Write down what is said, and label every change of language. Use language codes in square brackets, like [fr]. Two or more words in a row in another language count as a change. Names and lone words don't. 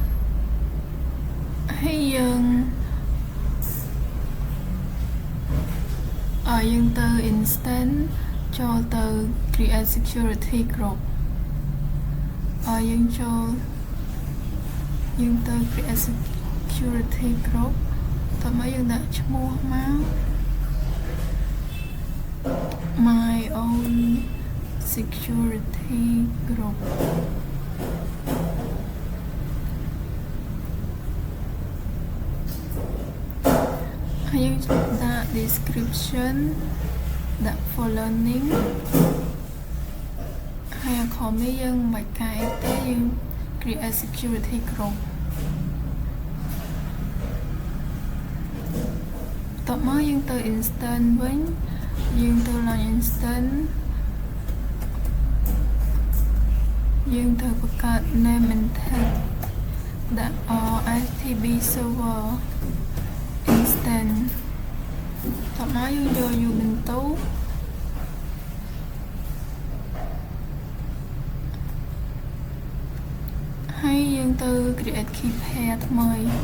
[km] ហើយយើងទៅ instance ចូលទៅ [en] create security group [km] យើងទៅ [en] create security group [km] តោះមកយើងដាក់ឈ្មោះមក [en] my own security group [km] ហើយយើងដាក់ description ដាក់ [en] for learning [km] ហើយអាខមនេះយើងមិនបាច់កែទេយើង [en] create security group [km] តបមកយើងទៅ instance វិញយើងទៅ [en] launch instance [km] យើងត្រូវបង្កើត [en] name and tag [km] ដាក់ [en] STB server instance [km] តោះមកយើងយក Ubuntu ហើយយើងទៅ [en] create key pair [km] ថ្មី